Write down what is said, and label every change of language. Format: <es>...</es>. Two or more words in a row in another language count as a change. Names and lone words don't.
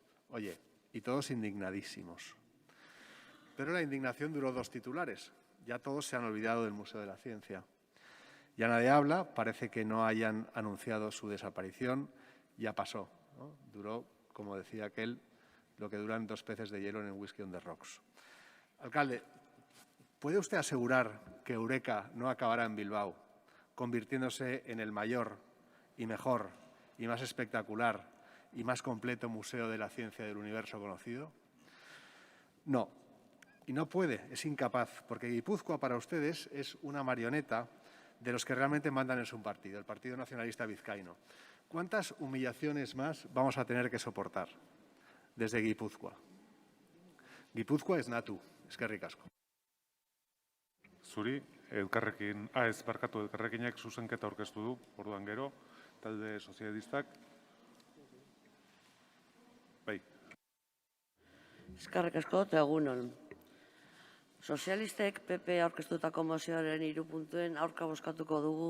<es>Oye, y todos indignadísimos. Pero la indignación duró 2 titulares. Ya todos se han olvidado del Museo de la Ciencia. Ya nadie habla, parece que no hayan anunciado su desaparición, ya pasó, ¿no? Duró, como decía aquel, lo que duran 2 peces de hielo en el whisky</es> <en>on the rocks.</en> <es>Alcalde, ¿puede usted asegurar que Eureka no acabará en Bilbao, convirtiéndose en el mayor y mejor y más espectacular y más completo museo de la ciencia del universo conocido? No. Y no puede, es incapaz, porque Guipúzcoa para ustedes es una marioneta de los que realmente mandan en su partido, el Partido Nacionalista Vizcaíno. ¿Cuántas humillaciones más vamos a tener que soportar desde Guipúzcoa?</es> <eu>Guipúzcoa es natu, eskerrik asko. Zuri, elkarrekinek zuzenketa aurkeztu du, orduan gero, talde sozialistak. Bai. Eskerrik asko eta egunon. Sozialistek PP aurkeztutako mozioaren 3 puntuen aurka bozkatuko dugu.</eu>